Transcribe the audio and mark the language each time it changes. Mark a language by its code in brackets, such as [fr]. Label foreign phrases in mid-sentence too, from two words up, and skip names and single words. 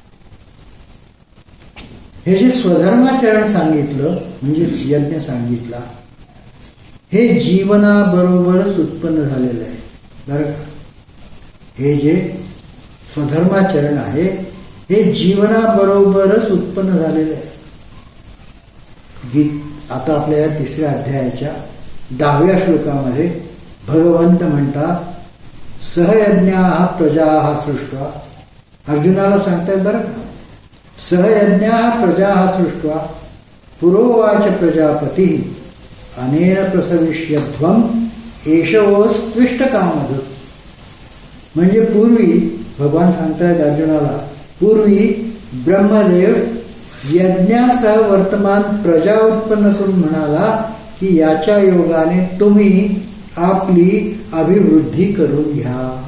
[mr] हे जे स्वधर्माचरण सांगितलं, म्हणजे यज्ञ सांगितला, हे जीवनाबरोबरच उत्पन्न झालेलं आहे बरं का. हे जे स्वधर्माचरण आहे हे जीवनाबरोबरच उत्पन्न झालेलं आहे. आता आपल्या या 3ऱ्या अध्यायाच्या 10व्या श्लोकामध्ये भगवंत म्हणतात, [sa] सहयज्ञाः प्रजाः सृष्ट्वा. [mr] अर्जुनाला सांगतायत बरं का, [sa] सहयज्ञाः प्रजाः सृष्ट्वा पुरोवाच प्रजापती अनेन प्रसविष्यध्वम एषवोस्त्विष्टकामधुक्. [mr] म्हणजे पूर्वी भगवान सांगतायत अर्जुनाला, पूर्वी ब्रह्मदेव यज्ञासह वर्तमान प्रजा उत्पन्न करून म्हणाला की याच्या योगाने तुम्ही आपली अभिवृद्धी करून घ्या.